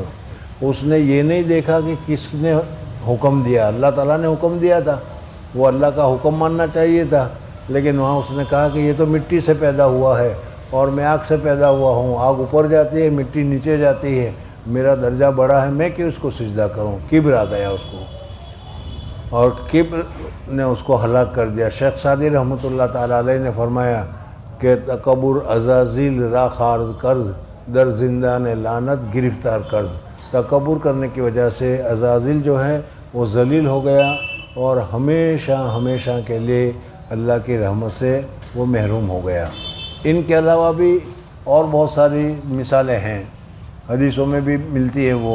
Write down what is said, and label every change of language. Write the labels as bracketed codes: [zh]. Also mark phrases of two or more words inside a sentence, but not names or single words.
[ur] اس نے یہ نہیں دیکھا کہ کس نے حکم دیا، اللہ تعالیٰ نے حکم دیا تھا، وہ اللہ کا حکم ماننا چاہیے تھا، لیکن وہاں اس نے کہا کہ یہ تو مٹی سے پیدا ہوا ہے اور میں آگ سے پیدا ہوا ہوں، آگ اوپر جاتی ہے، مٹی نیچے جاتی ہے، میرا درجہ بڑا ہے، میں کیوں اس کو سجدہ کروں؟ کبر آ گیا اس کو، اور کبر نے اس کو ہلاک کر دیا۔ [fa] شیخ سعدی رحمۃ اللہ تعالیٰ علیہ [ur] نے فرمایا کہ [fa] تکبر عزازیل را خارد کرد، در زندان لعنت گرفتار کرد۔ [ur] تکبر کرنے کی وجہ سے عزازیل جو ہے وہ ذلیل ہو گیا اور ہمیشہ ہمیشہ کے لیے اللہ کی رحمت سے وہ محروم ہو گیا۔ ان کے علاوہ بھی اور بہت ساری مثالیں ہیں، حدیثوں میں بھی ملتی ہے وہ۔